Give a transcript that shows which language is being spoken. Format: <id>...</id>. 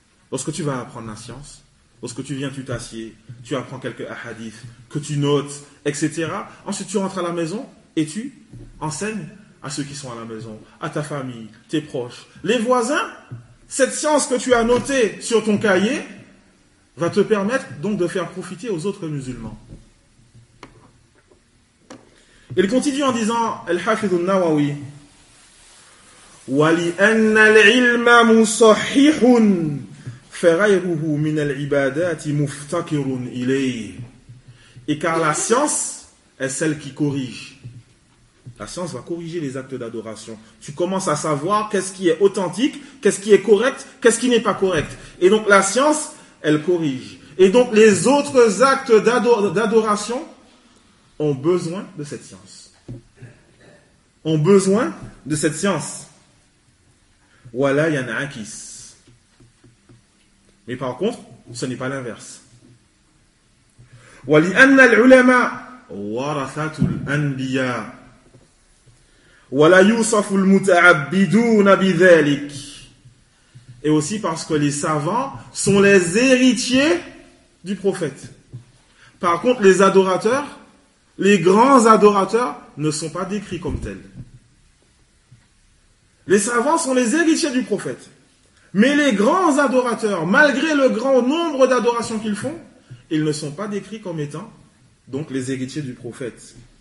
<fr>Lorsque tu vas apprendre la science, lorsque tu viens, tu t'assieds, tu apprends quelques hadiths, que tu notes, etc. Ensuite, tu rentres à la maison et tu enseignes à ceux qui sont à la maison, à ta famille, tes proches, les voisins. Cette science que tu as notée sur ton cahier va te permettre donc de faire profiter aux autres musulmans. Il continue en disant</fr> <ar>« Al-Hafiz al-Nawawi » وَلِأَنَّ الْعِلْمَ مُصَحِّحٌ فَغَيْرُهُ مِنَ الْعِبَادَاتِ مُفْتَكِرٌ إِلَيْهِ.</ar> <fr>Et car la science est celle qui corrige. La science va corriger les actes d'adoration. Tu commences à savoir qu'est-ce qui est authentique, qu'est-ce qui est correct, qu'est-ce qui n'est pas correct. Et donc la science, elle corrige. Et donc les autres actes d'adoration ont besoin de cette science. Ont besoin de cette science. Voilà, il y en a un qui. Mais par contre, ce n'est pas l'inverse.</fr> <ar>ولأن العلماء ورثة الأنبياء ولا يوصف المتعبدون بذلك.</ar> <fr>Et aussi parce que les savants sont les héritiers du prophète. Par contre, les adorateurs, les grands adorateurs, ne sont pas décrits comme tels. Les savants sont les héritiers du prophète. Mais les grands adorateurs, malgré le grand nombre d'adorations qu'ils font, ils ne sont pas décrits comme étant donc les héritiers du prophète.</fr>